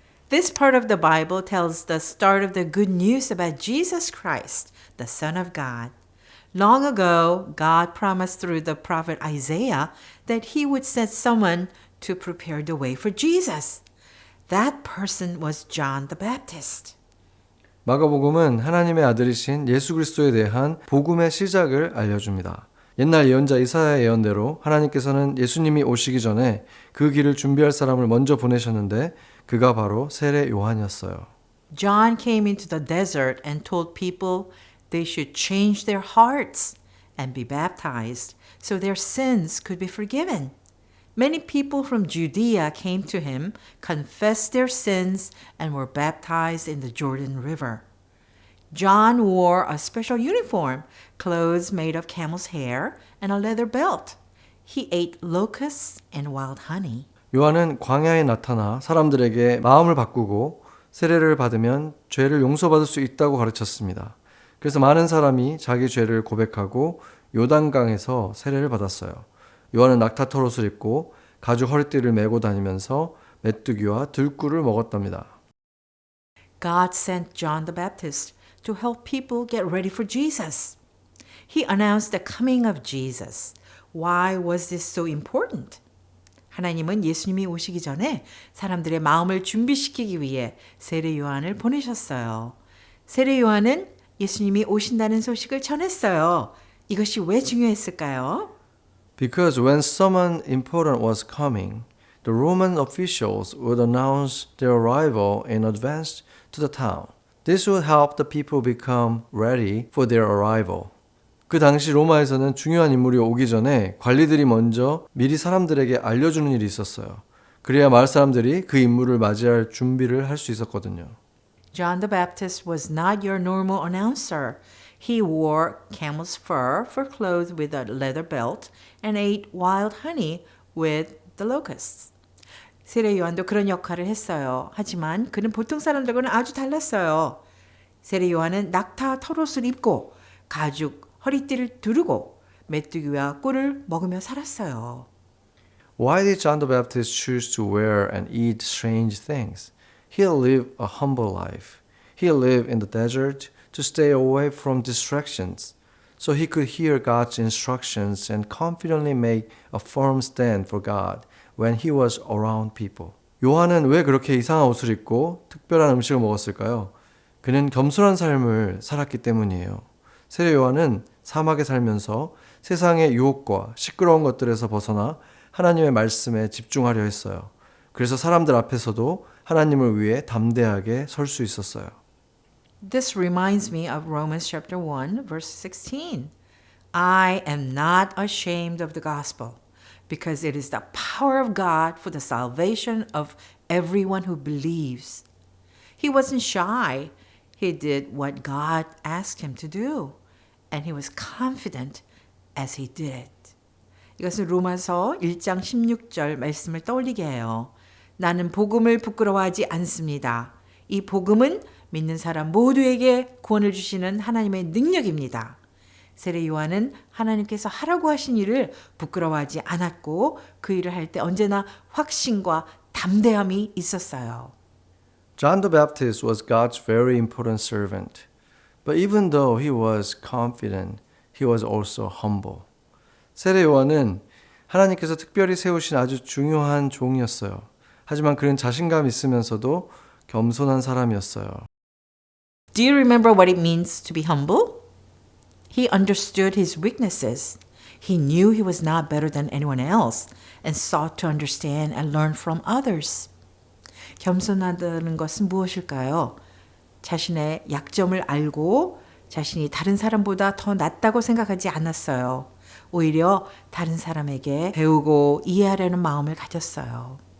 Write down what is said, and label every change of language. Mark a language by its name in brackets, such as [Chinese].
[English] This part of the Bible tells the start of the good news about Jesus Christ, the Son of God. Long ago, God promised through the prophet Isaiah that he would send someone to prepare the way for Jesus. That person was John the Baptist. [Korean] 마가복음은 하나님의 아들이신 예수 그리스도에 대한 복음의 시작을 알려줍니다. 옛날 예언자 이사야의 예언대로 하나님께서는 예수님이 오시기 전에 그 길을 준비할 사람을 먼저 보내셨는데 그가 바로 세례 요한이었어요. [English] John came into the desert and told people they should change their hearts and be baptized so their sins could be forgiven. Many people from Judea came to him, confessed their sins, and were baptized in the Jordan River. John wore a special uniform, clothes made of camel's hair, and a leather belt. He ate locusts and wild honey. [Korean] 요한은 광야에 나타나 사람들에게 마음을 바꾸고 세례를 받으면 죄를 용서받을 수 있다고 가르쳤습니다. 그래서 많은 사람이 자기 죄를 고백하고 요단강에서 세례를 받았어요. 요한은 낙타 털옷을 입고 가죽 허리띠를 메고 다니면서 메뚜기와 들꿀을 먹었답니다. [English] God sent John the Baptist to help people get ready for Jesus. He announced the coming of Jesus. Why was this so important? [Korean] 하나님은 예수님이 오시기 전에 사람들의 마음을 준비시키기 위해 세례 요한을 보내셨어요. 세례 요한은 예수님이 오신다는 소식을 전했어요. 이것이 왜 중요했을까요? [English] Because when someone important was coming, the Roman officials would announce their arrival in advance to the town. This would help the people become ready for their arrival. [Korean] 그 당시 로마에서는 중요한 인물이 오기 전에 관리들이 먼저 미리 사람들에게 알려주는 일이 있었어요. 그래야 마을 사람들이 그 인물을 맞이할 준비를 할 수 있었거든요. [English] John the Baptist was not your normal announcer. He wore camel's fur for clothes with a leather belt and ate wild honey with the locusts. [Korean] 세례 요한도 그런 역할을 했어요. 하지만 그는 보통 사람들과는 아주 달랐어요. 세례 요한은 낙타 털옷을 입고 가죽 허리띠를 두르고 메뚜기와 꿀을 먹으며 살았어요. [English] Why did John the Baptist choose to wear and eat strange things? He lived a humble life. He lived in the desert to stay away from distractions, so he could hear God's instructions and confidently make a firm stand for God when he was around people. [Korean] 요한은 왜 그렇게 이상한 옷을 입고 특별한 음식을 먹었을까요? 그는 겸손한 삶을 살았기 때문이에요. 세례 요한은 사막에 살면서 세상의 유혹과 시끄러운 것들에서 벗어나 하나님의 말씀에 집중하려 했어요. 그래서 사람들 앞에서도 하나님을 위해 담대하게 설 수 있었어요. [English] This reminds me of Romans chapter 1, verse 16. I am not ashamed of the gospel because it is the power of God for the salvation of everyone who believes. He wasn't shy. He did what God asked him to do, and he was confident as he did it. [Korean] 이것은 로마서 1장 16절 말씀을 떠올리게 해요. 나는 복음을 부끄러워하지 않습니다. 이 복음은 믿는 사람 모두에게 구원을 주시는 하나님의 능력입니다. 세례 요한은 하나님께서 하라고 하신 일을 부끄러워하지 않았고 그 일을 할 때 언제나 확신과 담대함이 있었어요. [English] John the Baptist was God's very important servant. But even though he was confident, he was also humble. [Korean] 세례 요한은 하나님께서 특별히 세우신 아주 중요한 종이었어요. 하지만 그는 자신감 있으면서도 겸손한 사람이었어요. [English] Do you remember what it means to be humble? He understood his weaknesses. He knew he was not better than anyone else and sought to understand and learn from others. [Korean] 겸손하다는 것은 무엇일까요? 자신의 약점을 알고 자신이 다른 사람보다 더 낫다고 생각하지 않았어요. 오히려 다른 사람에게 배우고 이해하려는 마음을 가졌어요.